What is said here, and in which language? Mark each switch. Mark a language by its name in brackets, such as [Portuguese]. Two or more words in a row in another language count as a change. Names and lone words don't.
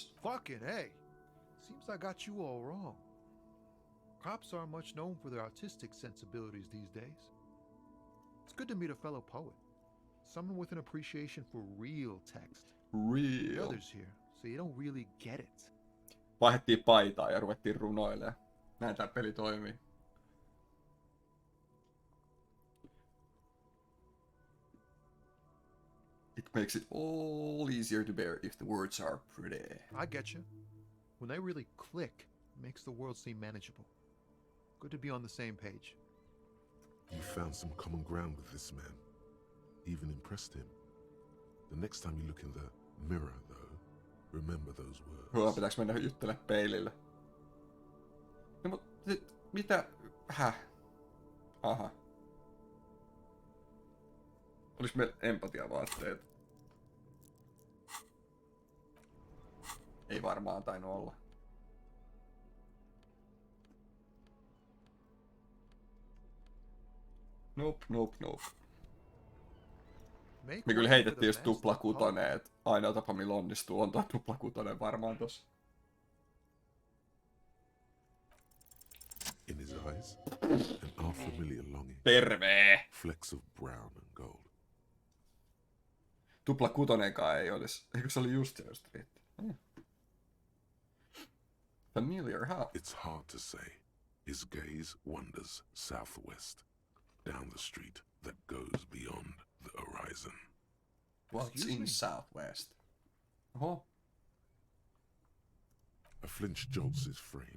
[English] Fucking A. Seems I got you all wrong. Cops aren't much known for their artistic sensibilities these days. It's good to meet a fellow poet. Someone with an appreciation for real text. The Real. others here, so you don't really get it. [Finnish] Vaihdettiin paitaa ja ruvettiin runoilemaan. Näin tää peli toimii. [English] It makes it all easier to bear if the words are pretty. I get you. When they really click, it makes the world seem manageable. Good to be on the same page. you found some common ground with this man. Even impressed him. The next time you look in the mirror, though, remember those words. [Finnish] Pitääks mennä juttelemaan peilille? No mut, mitä? Aha. Olis meillä empatiavaatteet? Ei varmaan tainnut olla. Nope. Me kyllä heitettiin just tuplakutonen, et ainoa tapa millä onnistuu on tuo tuplakutonen varmaan tossa. [English] In his eyes, an unfamiliar longing. [Finnish] Terve! [English] Flecks of brown and gold. [Finnish] Tuplakutonenkaan ei olis. Eikö se oli just se riitti? [English] Familiar, huh? It's hard to say. His gaze wanders southwest, down the street that goes beyond the horizon. What's Excuse in me? [Finnish] Southwest? Oho. [English] A flinch jolts his frame.